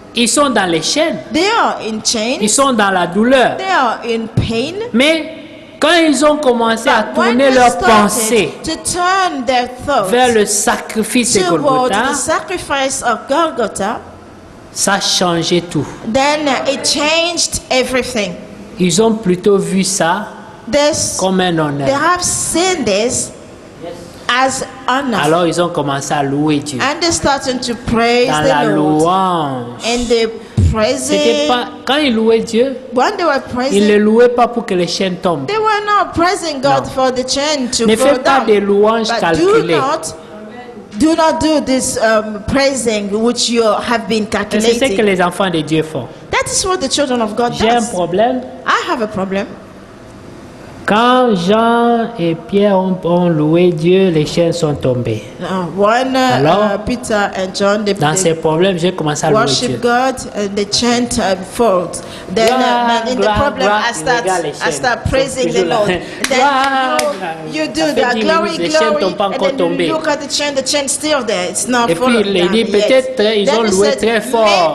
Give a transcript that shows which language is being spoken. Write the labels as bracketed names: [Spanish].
[French] Ils sont dans les chaînes, [English] They are in [French] ils [English] chains, [French] sont dans la douleur. [English] they are in pain. [French] Mais quand ils ont commencé à [English] But when [French] tourner [English] they [French] leurs pensées [English] started to turn their thoughts [French] vers le sacrifice de [English] toward [French] Golgotha, [English] the sacrifice of Golgotha, [French] ça changeait tout. [English] then it changed everything. [French] Ils ont plutôt vu ça comme un [English] They [French] honneur. [English] have seen this as honor. [French] Alors ils ont commencé à louer Dieu. [English] And they started to praise [French] Dans la [English] the Lord. [French] louange. [English] And they [French] C'était [English] praising. [French] pas, quand ils louaient Dieu, [English] When they were [French] ils ne [English] praising, [French] louaient pas pour que les chaînes tombent. [English] they were not praising God for the chain to [French] Ne [English] go [French] fais pas [English] down. [French] des louanges [English] But [French] calculées. [English] do not do this praising which you have been [French] Et c'est ce que [English] calculating. [French] les enfants de Dieu font. [English] That is what the children of God [French] J'ai un [English] does. [French] problème. [English] I have a problem. [French] Quand Jean et Pierre ont loué Dieu, les chaînes sont tombées. [English] When [French] Alors, [English] Peter and John [French] Dans ces problèmes, j'ai commencé à louer Dieu. [English] worship God and they chant falls. Then [French] Gloire, [English] in the [French] gloire, [English] problem [French] gloire, [English] I start praising the [French] Toujours là. [English] Lord. [French] Gloire, [English] Then you [French] ça [English] do [French] fait [English] that [French] 10 [English] glory, [French] minutes, les chaînes [English] glory, [French] n'ont pas encore [English] and then [French] tombé. [English] you look at the chain still there. It's not [French] Et puis [English] falling [French] il [English] down [French] dit, [English] yet. [French] peut-être ils [English] Then [French] ont [English] he [French] loué [English] said, [French] très fort.